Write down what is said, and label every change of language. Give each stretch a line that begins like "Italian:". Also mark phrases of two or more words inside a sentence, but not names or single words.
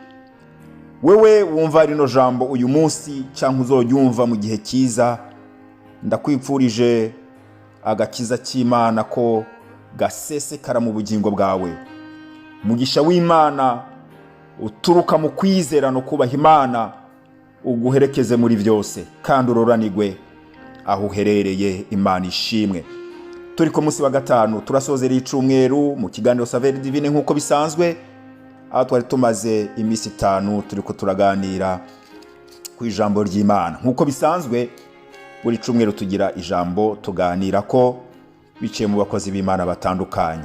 Rundi: Wewe wumva rino jambo uyu munsi cyangwa uzoryumva mu gihe cyiza, ndakwipfurije agakiza cy'Imana ko gasesekara mu bugingo bwawe. Mugisha w'Imana uturuka mu kwizera no kubaha Imana uguherekeze muri byose, kandi uroranigwe aho uherereye. Imana ishimwe. Turi ku munsi wa gatanu, turasozera icumweru mu kiganiro Saveur Divine nk'uko bisanzwe, aho twari tumaze iminsi 5 turiko turaganira ku ijambo ry'Imana. Nk'uko bisanzwe buri cumweru tugira ijambo tuganira ko biciye mu bakozi b'Imana batandukanye.